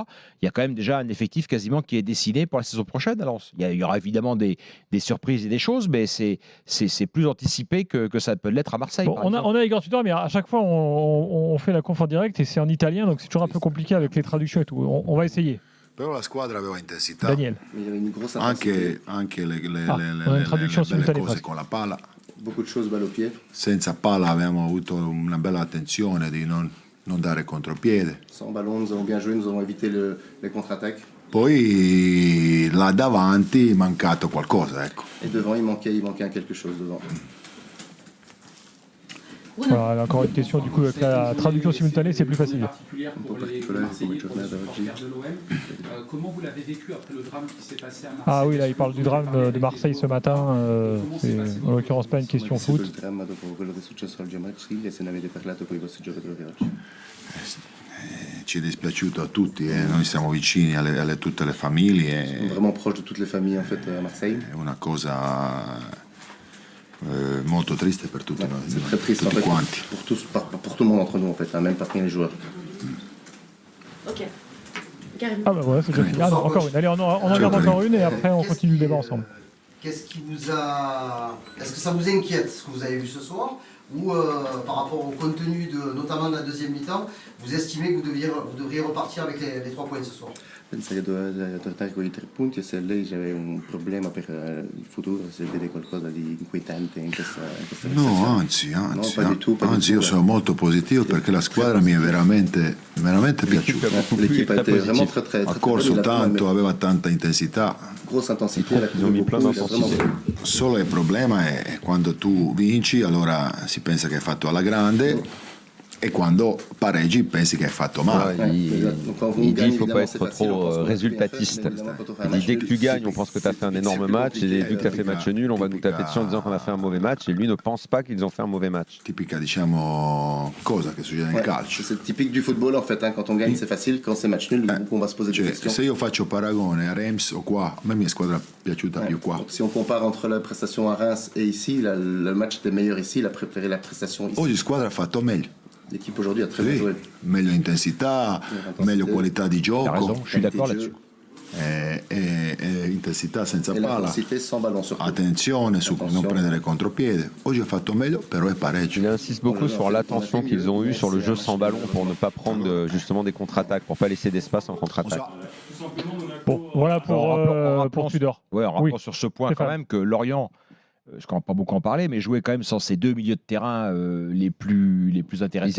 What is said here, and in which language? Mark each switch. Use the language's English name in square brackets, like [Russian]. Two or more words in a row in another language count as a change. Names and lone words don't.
[French] Il y a quand même déjà un effectif quasiment qui est dessiné pour la saison prochaine à Lens. Il y aura évidemment des surprises et des choses, mais c'est plus anticipé que ça peut l'être à Marseille. Bon, on a Igor Tudor, mais à chaque fois, on fait la conf en direct et c'est en italien, donc c'est toujours un peu compliqué avec les traductions et tout. On va essayer. [Italian] Però la squadra aveva intensità. Daniel. Anche le cose con la palla. [French] Beaucoup de choses balle au pied. [Italian] Senza palla abbiamo avuto una bella attenzione di non dare contropiede. [French] Sans ballon, nous avons bien joué, nous avons évité les contre-attaques. [Italian] Poi là davanti è mancato qualcosa, ecco. [French] Et devant, il manquait quelque chose devant. Voilà, là, encore une question, du coup, avec la traduction simultanée, c'est plus facile. Particulière pour Un peu les particulière, Marseillais, comme pour les je l'ai supporters de l'OM. Comment vous l'avez vécu après le drame qui s'est passé à Marseille? Ah oui, là, il parle du drame de Marseille ce matin. C'est en l'occurrence pas une question foot. [Italian] Il dramma dopo quello che è successo oggi a Marsiglia, se ne avete parlato con i vostri giocatori oggi. Ci è dispiaciuto a tutti, noi siamo vicini tutte le famiglie. [French] On est vraiment proche de toutes les familles en fait à Marseille. [Italian] È una cosa molto triste per tutti noi, [French] C'est très triste en [Italian] tutti [French] fait [Italian] quanti. [French] pour tout le monde entre nous en fait, hein, même parmi les joueurs. Ok. Karim. Ah bah voilà, c'est déjà fini. Ah non, encore une. Allez, on en garde encore une et après on continue le débat ensemble. Qu'est-ce qui vous a... Est-ce que ça vous inquiète ce que vous avez vu ce soir? Ou par rapport au contenu notamment de la deuxième mi-temps, vous estimez que vous devriez repartir avec les 3 points ce soir? [Italian] Pensa che doveva tornare con i 3 punti e se lei c'aveva un problema per il futuro, se vede qualcosa di inquietante in questa No, prestazione. anzi, [French] pas du tout, pas du [Italian] anzi io [French] tout. [Italian] sono molto positivo perché la squadra mi è veramente piaciuta. [French] L'équipe a été vraiment très [Italian] Ha corso [French] bonne, [Italian] tanto, aveva tanta intensità. [French] grosse intensité, elle a Ils ont mis plein beaucoup, il a vraiment- d'intensité. [Italian] Solo il problema è quando tu vinci, allora si pensa che hai fatto alla grande, e quando pareggi pensi che hai fatto male. [French] Ouais, il dit qu'il ne faut pas être trop résultatiste. Il dit dès que tu gagnes, on pense que tu as fait un énorme match, et dès que tu as fait match nul, on va nous taper dessus en disant qu'on a fait un mauvais match, et lui ne pense pas qu'ils ont fait un mauvais match. [Italian] Tipica, diciamo, cosa che succede nel [French] Ouais, [Italian] calcio. [French] c'est typique du football en fait, hein, quand on gagne c'est facile, quand c'est match nul, on va se poser des [Italian] Cioè, [French] questions. [Italian] se io faccio paragone a Reims o qua, a me mia squadra è piaciuta più qua. [French] Donc, si on compare entre la prestation à Reims et ici, le match était meilleur ici, il a préféré la prestation ici. [Italian] Oggi squadra ha fatto meglio. [French] L'équipe aujourd'hui a très bien [Italian] Sì, [French] joué. [Italian] meglio intensità, meglio qualità di [French] T'as [Italian] gioco, [French] raison, je suis d'accord là-dessus. [Italian] e intensità senza [French] Et [Italian] palla, [French] l'intensité sans ballon surtout. [Italian] attenzione su non prendere contropiede. Oggi ha fatto meglio, però è pareggio. [French] Il insiste beaucoup sur l'attention qu'ils ont eue sur le jeu sans ballon pour ne pas prendre justement des contre-attaques, pour pas laisser d'espace en contre-attaque. Bon, voilà pour Tudor. Ouais, on Oui. rapporte sur ce point Stéphane. quand même que Lorient, je ne comprends pas beaucoup en parler, mais jouait quand même sans ces 2 milieux de terrain les plus intéressants.